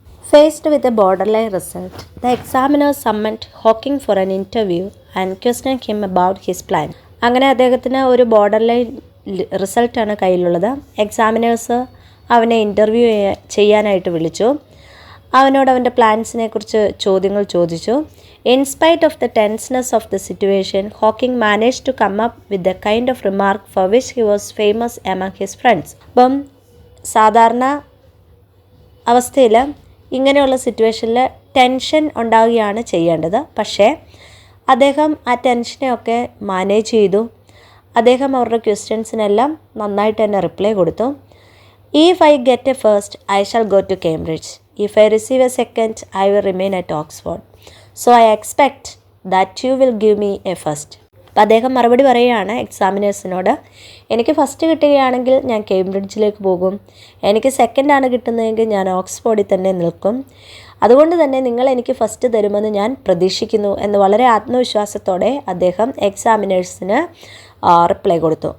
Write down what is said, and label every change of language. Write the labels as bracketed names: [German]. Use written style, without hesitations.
[English] Faced with a border line result, the examiner summoned Hawking for an interview and question him about his plan. [Malayalam] അങ്ങനെ അദ്ദേഹത്തിന് ഒരു border line റിസൾട്ടാണ് കയ്യിലുള്ളത്. Examiners അവനെ interview ചെയ്യാനായിട്ട് വിളിച്ചു. അവനോട് അവൻ്റെ പ്ലാൻസിനെ കുറിച്ച് ചോദ്യങ്ങൾ ചോദിച്ചു. [English] In spite of the tenseness of the situation, Hawking managed to come up with the kind of remark for which he was famous among his friends. [Malayalam] അപ്പം സാധാരണ അവസ്ഥയിൽ ഇങ്ങനെയുള്ള സിറ്റുവേഷനിൽ ടെൻഷൻ ഉണ്ടാവുകയാണ് ചെയ്യേണ്ടത്. പക്ഷേ അദ്ദേഹം ആ ടെൻഷനെയൊക്കെ മാനേജ് ചെയ്തു. അദ്ദേഹം അവരുടെ ക്വസ്റ്റ്യൻസിനെല്ലാം നന്നായിട്ട് തന്നെ റിപ്ലൈ കൊടുത്തു. [English] If I get a first, I shall go to Cambridge. If I receive a second, I will remain at Oxford. So I expect that you will give me a first. [Malayalam] അപ്പം അദ്ദേഹം മറുപടി പറയുകയാണ് എക്സാമിനേഴ്സിനോട്, എനിക്ക് first കിട്ടുകയാണെങ്കിൽ ഞാൻ കേംബ്രിഡ്ജിലേക്ക് പോകും, എനിക്ക് സെക്കൻഡാണ് കിട്ടുന്നതെങ്കിൽ ഞാൻ ഓക്സ്ഫോർഡിൽ തന്നെ നിൽക്കും, അതുകൊണ്ട് തന്നെ നിങ്ങൾ എനിക്ക് ഫസ്റ്റ് തരുമെന്ന് ഞാൻ പ്രതീക്ഷിക്കുന്നു എന്ന് വളരെ ആത്മവിശ്വാസത്തോടെ അദ്ദേഹം എക്സാമിനേഴ്സിന് റിപ്ലൈ കൊടുത്തു.